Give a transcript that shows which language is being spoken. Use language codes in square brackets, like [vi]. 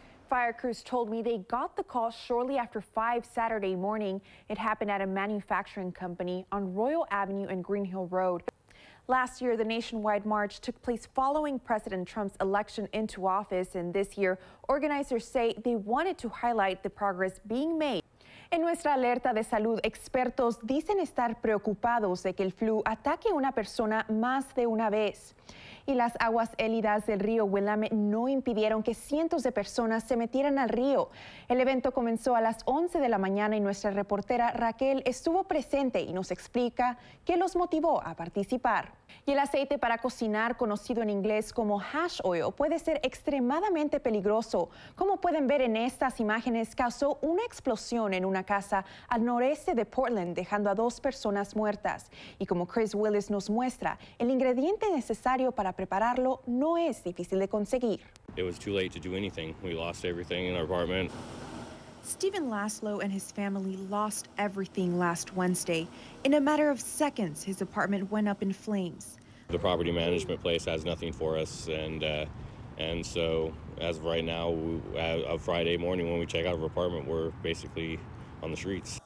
[en] Fire crews told me they got the call shortly after 5 Saturday morning. It happened at a manufacturing company on Royal Avenue and Green Hill Road. Last year, the nationwide march took place following President Trump's election into office, and this year, organizers say they wanted to highlight the progress being made. [es] En nuestra alerta de salud, expertos dicen estar preocupados de que el flu ataque a una persona más de una vez. Y las aguas hélidas del río Willamette no impidieron que cientos de personas se metieran al río. El evento comenzó a las 11 de la mañana y nuestra reportera Raquel estuvo presente y nos explica qué los motivó a participar. Y el aceite para cocinar, conocido en inglés como hash oil, puede ser extremadamente peligroso. Como pueden ver en estas imágenes, causó una explosión en una casa al noreste de Portland, dejando a 2 personas muertas. Y como Chris Willis nos muestra, el ingrediente necesario para prepararlo no es difícil de conseguir. [en] It was too late to do anything. We lost everything in our apartment. Stephen Laszlo and his family lost everything last Wednesday. In a matter of seconds, his apartment went up in flames. The property management place has nothing for us, and so as of right now, Friday morning when we check out of our apartment, we're basically on the streets.